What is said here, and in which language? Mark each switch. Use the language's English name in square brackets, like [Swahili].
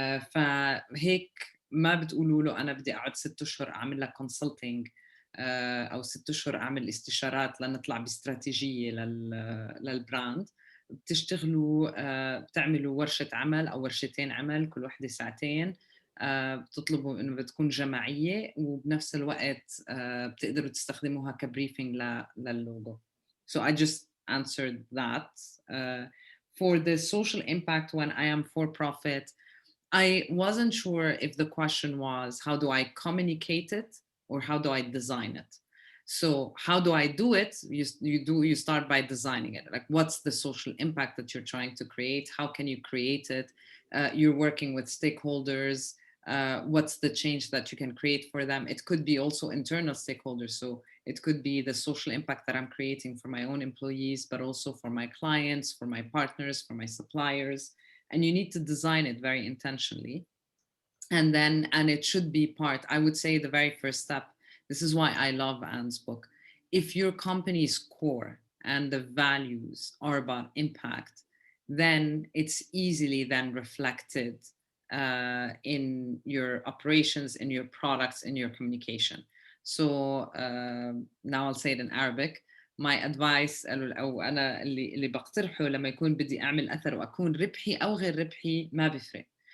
[Arabic] فهيك ما بتقولوا له أنا بدي أقعد 6 أشهر أعمل لك كونسلتينج أو 6 أشهر أعمل استشارات لنطلع باستراتيجية للبراند. بتشتغلوا بتعملوا ورشة عمل أو ورشتين عمل كل واحدة ساعتين، بتطلبوا إنه بتكون جماعية وبنفس الوقت بتقدروا تستخدموها كبريفينج لللوجو. [English] So I just answered that. For the social impact when I am for profit, I wasn't sure if the question was how do I communicate it or how do I design it. So how do I do it? You start by designing it. Like, what's the social impact that you're trying to create? How can you create it? You're working with stakeholders. What's the change that you can create for them? It could be also internal stakeholders. So it could be the social impact that I'm creating for my own employees, but also for my clients, for my partners, for my suppliers. And you need to design it very intentionally. And it should be part, I would say the very first step. This is why I love Anne's book. If your company's core and the values are about impact, then it's easily then reflected in your operations, in your products, in your communication. So now I'll say it in Arabic. My advice [Arabic] أو أنا اللي بقترحه لما يكون بدي أعمل أثر وأكون ربحي أو غير ربحي ما بيفرق.